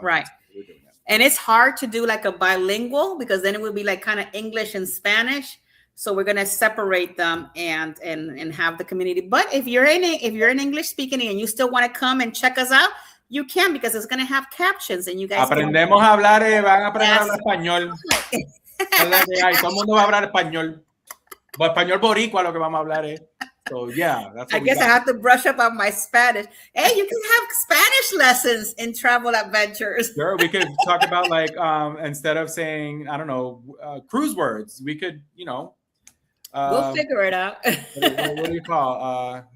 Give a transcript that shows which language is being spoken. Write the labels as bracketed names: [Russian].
[English] right. We're doing that. And it's hard to do like a bilingual because then it would be like kind of English and Spanish. So we're gonna separate them and have the community. But if you're in English speaking and you still want to come and check us out, you can because it's gonna have captions and you guys. [Spanish] Aprendemos a hablar, van a aprender español. Todo el mundo va a hablar español. Español boricua lo que vamos a hablar. [English] So yeah, that's. I guess I have to brush up on my Spanish. Hey, you can have Spanish lessons in Travel Adventures. Sure, we could talk about like instead of saying cruise words, we could we'll figure it out. what do you call?